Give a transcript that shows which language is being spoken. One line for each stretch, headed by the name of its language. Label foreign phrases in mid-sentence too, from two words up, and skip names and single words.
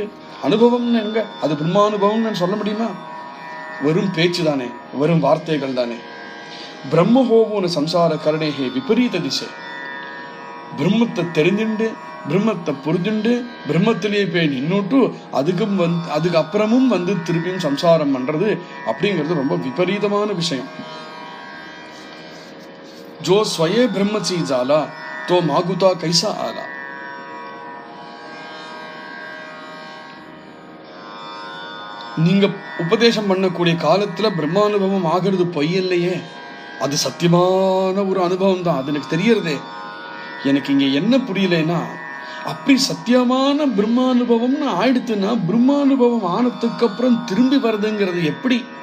Tamil: அனுபவம்னு எங்க? அது பிரம்மானுபவம் சொல்ல முடியுமா? வெறும் பேச்சு தானே, வெறும் வார்த்தைகள் தானே.
Marathi: ब्रह्म होऊन संसार करणे हे विपरीत दिसे.
Tamil: பிரம்மத்தை தெரிஞ்சுண்டு பிரம்மத்தை புரிஞ்சுண்டு பிரம்மத்திலேயே போய் நின்னுட்டு அதுக்கு அப்புறமும் திருப்பியும் சம்சாரம் பண்றது அப்படிங்கிறது ரொம்ப விபரீதமான விஷயம்.
Marathi: जो स्वये ब्रह्म चीज आला तो मागुता कैसा आला.
Tamil: நீங்க உபதேசம் பண்ணக்கூடிய காலத்துல பிரம்மானுபவம் ஆகிறது பொய்யில்லையே, அது சத்தியமான ஒரு அனுபவம் தான். அது எனக்கு தெரியறதே. எனக்கு இங்க என்ன புரியலன்னா, அப்படி சத்தியமான பிரம்மானுபவம்னு ஆயிடுத்துன்னா பிரம்மானுபவம் ஆனதுக்கு அப்புறம் திரும்பி வருதுங்கிறது எப்படி?